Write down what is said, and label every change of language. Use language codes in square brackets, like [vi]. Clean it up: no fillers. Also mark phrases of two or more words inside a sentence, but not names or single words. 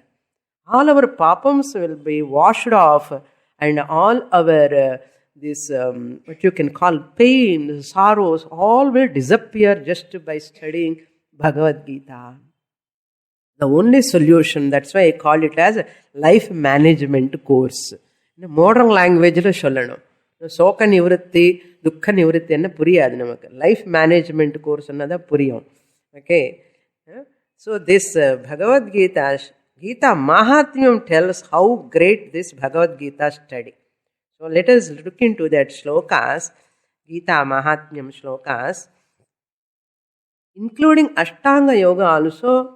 [en] All our papams will be washed off and all our what you can call pain, sorrows, all will disappear just by studying Bhagavad Gita. The only solution, that's why I call it as a life management course. In a modern language, [ta] சோக நிவ்ருத்தி, துக்க நிவ்ருத்தி என்ன புரியாது நமக்கு. [en] Life management course [ta] அன்னதா புரியும். [en] Okay. So this Bhagavad Gita Mahatmyam tells how great this Bhagavad Gita study. So let us look into that shlokas, Gita Mahatmyam shlokas, including Ashtanga Yoga also.